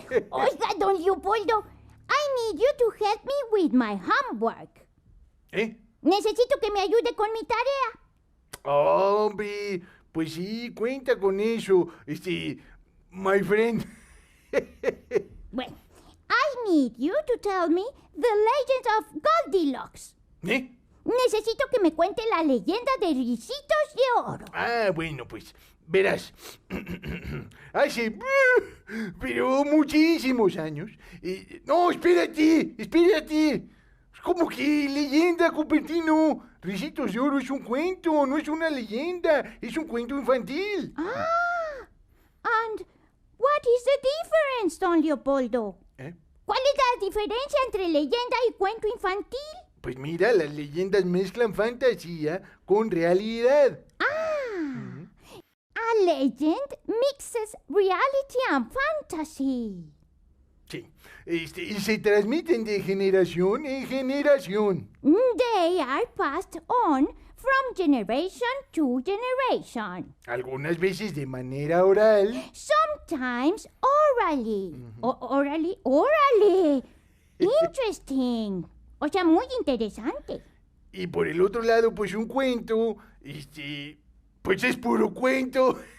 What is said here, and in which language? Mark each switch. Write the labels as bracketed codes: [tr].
[en] Oiga, don Leopoldo, I need you to help me with my homework. [es] ¿Eh? Necesito que me ayude con mi tarea. Hombre, pues sí, cuenta con eso, [en] my friend. Bueno, I need you to tell me the legend of Goldilocks. [es] ¿Eh? Necesito que me cuente la leyenda de Ricitos de Oro. Ah, bueno, pues, verás. Hace, pero muchísimos años. No, espérate. ¿Cómo que leyenda, Cupertino? Ricitos de Oro es un cuento, no es una leyenda, es un cuento infantil. [en] And what is the difference, don Leopoldo? [es] ¿Eh? ¿Cuál es la diferencia entre leyenda y cuento infantil? Pues mira, las leyendas mezclan fantasía con realidad. [en] A legend mixes reality and fantasy. [es] Sí, y se transmiten de generación en generación. [en] They are passed on from generation to generation. [es] Algunas veces de manera oral. [en] Sometimes orally. Orally. [es] Interesting. O sea, muy interesante. Y por el otro lado, pues un cuento, pues es puro cuento.